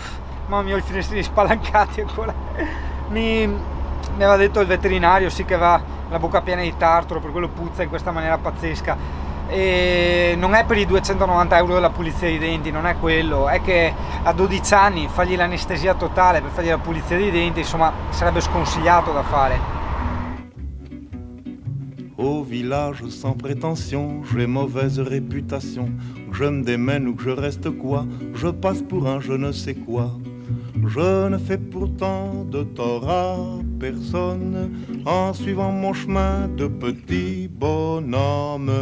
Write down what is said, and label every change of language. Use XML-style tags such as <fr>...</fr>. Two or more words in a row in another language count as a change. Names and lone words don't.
<it>Mamma mia, ho i finestrini spalancati ancora. Mi aveva detto il veterinario, sì, che va la bocca piena di tartaro, per quello puzza in questa maniera pazzesca. E non è per i 290 euro della pulizia dei denti, non è quello, è che a 12 anni fargli l'anestesia totale per fargli la pulizia dei denti, insomma, sarebbe sconsigliato da fare.</it> <fr>Au village sans prétention, j'ai mauvaise réputation. Que je me démène ou que je reste quoi, je passe pour un je ne sais quoi. Je ne fais pourtant de tort à personne en suivant mon chemin de petit bonhomme.</fr>